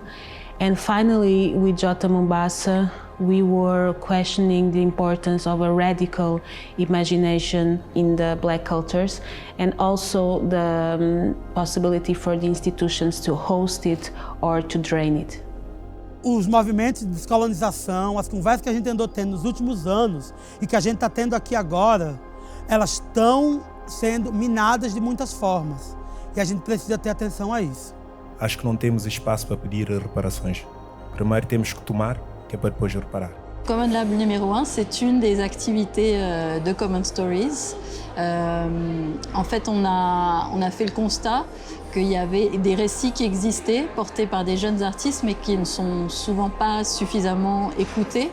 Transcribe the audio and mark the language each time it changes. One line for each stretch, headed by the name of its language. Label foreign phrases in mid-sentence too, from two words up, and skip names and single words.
English: And finally, with Jota Mombasa, we were questioning the importance of a radical imagination in the black cultures and also the possibility for the institutions to host it or to drain it.
Portuguese: Os movimentos de descolonização, as conversas que a gente andou tendo nos últimos anos e que a gente está tendo aqui agora, elas estão sendo minadas de muitas formas e a gente precisa ter atenção a isso. Acho que não temos espaço para pedir reparações. Primeiro temos que tomar, que é para depois reparar.
French: CommonLAB numéro 1, c'est une des activités de Common Stories. En fait, on a fait le constat qu'il y avait des récits qui existaient, portés par des jeunes artistes, mais qui ne sont souvent pas suffisamment écoutés.